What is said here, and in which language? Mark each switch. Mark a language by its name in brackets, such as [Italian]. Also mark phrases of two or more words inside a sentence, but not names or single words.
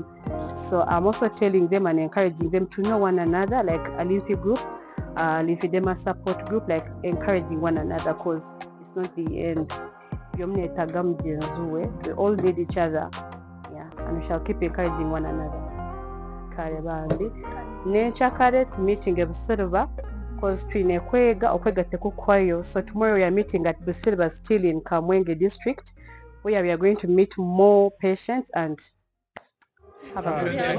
[English] So I'm also telling them and encouraging them to know one another, like a lymphy group, lymphedema support group, like encouraging one another, because it's not the end. We all need each other, yeah, and we shall keep encouraging one another. Nature meeting at Busiriba, because [Tooro] okwega tekukwayo. [English] So tomorrow we are meeting at Busiriba, still in Kamwenge district, where we are going to meet more patients and have a good day.